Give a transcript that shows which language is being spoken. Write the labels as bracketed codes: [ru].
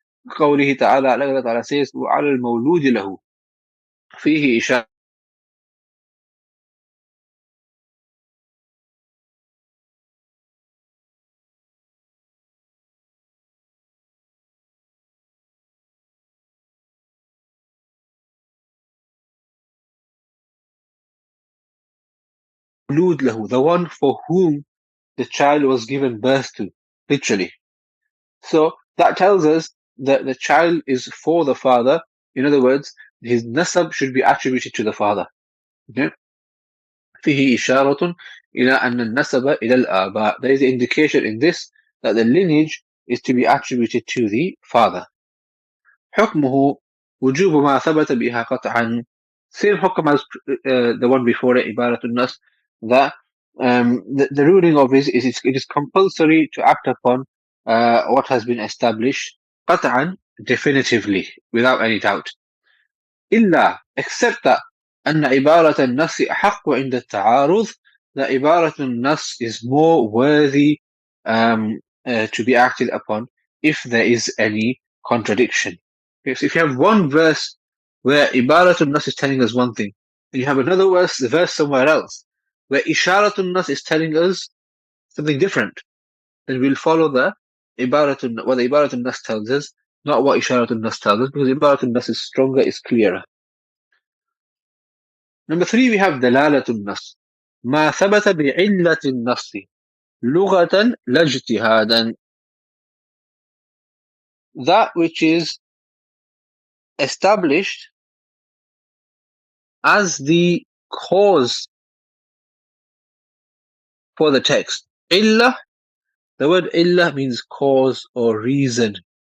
[ar] قوله تعالى, [en] Allah Ta'ala says, [ar] وعلى المولود له فيه إشارة مولود له, [en] the one for whom the child was given birth to, literally. So that tells us that the child is for the father. In other words, his nasab should be attributed to the father. Okay? [ar] فيه إشارة إلى أن النسب إلى الآباء. [en] There is an indication in this that the lineage is to be attributed to the father. [ar] حكمه وجوب ما ثبت بها قطعا. [en] Same حكم as the one before it, عبارة النص, that the ruling of it is compulsory to act upon what has been established قطعا, definitively, without any doubt. إلا, except that [ar] أن عبارة النص أحق عند التعارض, [en] that عبارة النص is more worthy to be acted upon if there is any contradiction. Okay, so if you have one verse where Ibaratul Nas is telling us one thing, and you have another verse somewhere else where Isharatul Nas is telling us something different, then we'll follow what the Ibaratul Nas tells us, not what Isharatul Nas tells us, because Ibaratul Nas is stronger, is clearer. Number 3, we have Dalalatul Nas. [ar] ما ثبت بعلة النص لغة لا اجتهادا. [en] That which is established as the cause for the text. Illah, the word illah means cause or reason.